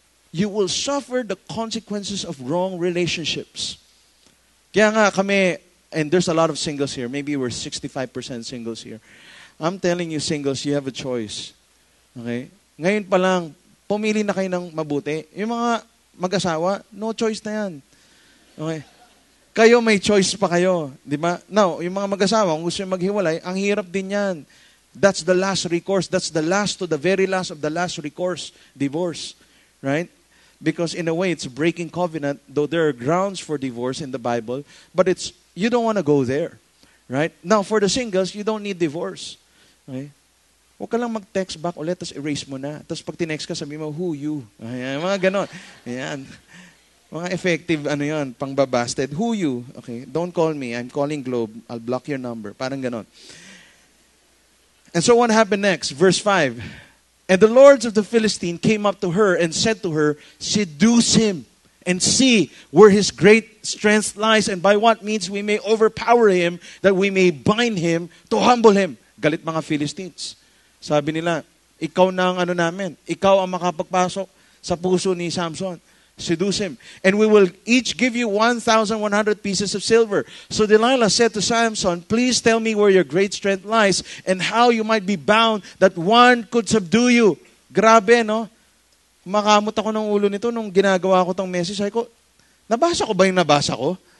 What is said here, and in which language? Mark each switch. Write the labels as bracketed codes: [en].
[en] You will suffer the consequences of wrong relationships. [tl] Kaya nga kami, [en] and there's a lot of singles here, maybe we're 65% singles here. I'm telling you, singles, you have a choice. Okay? [tl] Ngayon pa lang, pumili na kayo ng mabuti. Yung mga mag-asawa, no choice na yan. Okay? Kayo may choice pa kayo. Di ba? Now, yung mga mag-asawa, kung gusto yung maghiwalay, ang hirap din yan. [en] That's the last recourse. That's the last to the very last of the last recourse, divorce. Right? Because in a way, it's breaking covenant, though there are grounds for divorce in the Bible, but you don't want to go there. Right? Now, for the singles, you don't need divorce. [tl] Okay? Huwag ka lang mag-text back ulit, tapos erase mo na. Tapos pag tinext ka, sabi mo, [en] who, you? [tl] Ayan, mga ganon. Ayan. Mga effective, pangbabasted. [en] Who, you? Okay, don't call me. I'm calling Globe. I'll block your number. [tl] Parang ganon. [en] And so what happened next? Verse 5. And the lords of the Philistine came up to her and said to her, seduce him and see where his great strength lies and by what means we may overpower him, that we may bind him to humble him. [tl] Galit mga Philistines. Sabi nila, ikaw na ang namin. Ikaw ang makapagpasok sa puso ni Samson. [en] Seduce him. And we will each give you 1,100 pieces of silver. So Delilah said to Samson, please tell me where your great strength lies and how you might be bound that one could subdue you. [tl] Grabe, no? Makamot ako ng ulo nito nung ginagawa ko tong message. Sabi ko, nabasa ko ba yung nabasa ko?